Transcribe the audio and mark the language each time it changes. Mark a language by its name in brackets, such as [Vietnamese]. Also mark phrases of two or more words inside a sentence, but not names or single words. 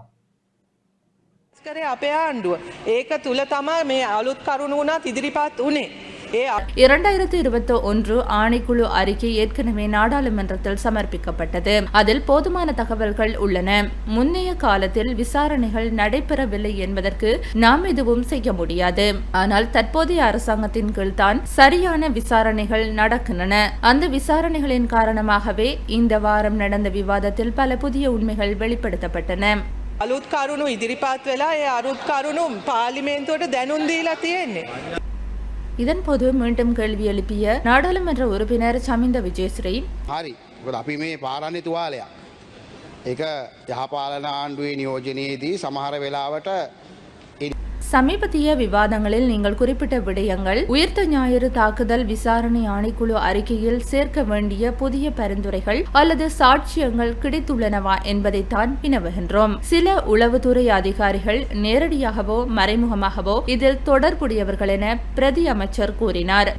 [Sinhala] අපේ ආණ්ඩුව ඒක තුල තමයි මේ අලුත් කරුණු උනත් ඉදිරිපත් උනේ. [Tamil] 2021 ஆணைக்குழு அறிக்கை ஏற்கனவே நாடாளுமன்றத்தில் சமர்ப்பிக்கப்பட்டது. அதில் போதுமான தகவல்கள் உள்ளன. முன்னைய காலத்தில் விசாரணைகள் நடைபெறவில்லை என்பதற்கு நாம் எதுவும் செய்ய முடியாது. ஆனால் தற்போதைய அரசாங்கத்தின் கீழ் தான் சரியான விசாரணைகள் நடக்கின்றன. அந்த விசாரணைகளின் காரணமாகவே இந்த வாரம் நடந்த விவாதத்தில் பல புதிய உண்மைகள் வெளிப்படுத்தப்பட்டன. [Sinhala] අලුත් කරුණු ඉදිරිපත් වෙලා ඒ අලුත් කරුණු පාර්ලිමේන්තුවට දැනුම් දීලා තියෙන්නේ. [Tamil] இதன்போது மீண்டும் கேள்வி எழுப்பிய நாடாளுமன்ற உறுப்பினர் சமிந்த விஜயஸ்ரீ, [Sinhala] හරි. මොකද අපි මේ පාරන්නේ තුවාලයක්. ඒක යහපාලන ආණ්ඩුවේ නියෝජනයේදී සමහර වෙලාවට [Tamil] சமீபத்திய விவாதங்களில் நீங்கள் குறிப்பிட்ட விடயங்கள் உயிர்த்த ஞாயிறு தாக்குதல் விசாரணை ஆணைக்குழு அறிக்கையில் சேர்க்க வேண்டிய புதிய பரிந்துரைகள் அல்லது சாட்சியங்கள் கிடைத்துள்ளனவா என்பதைத்தான் வினவுகின்றோம். சில உளவுத்துறை அதிகாரிகள் நேரடியாகவோ மறைமுகமாகவோ இதில் தொடர்புடையவர்கள் என பிரதி அமைச்சர் கூறினார்.